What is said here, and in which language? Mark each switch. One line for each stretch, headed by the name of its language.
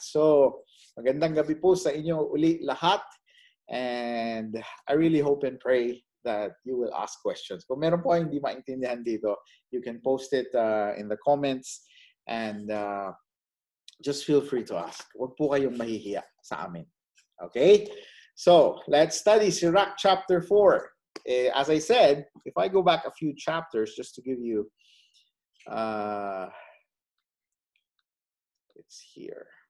English: So,
Filipino: magandang gabi po sa inyo uli lahat.
English: And I really hope and pray that you will ask questions.
Filipino: Kung meron po kayong hindi maintindihan dito,
English: you can post it in the comments. And just feel free to ask.
Filipino: Huwag po kayong mahihiya sa amin.
English: Okay? So, let's study Sirach chapter 4. As I said, if I go back a few chapters, just to give you, it's here.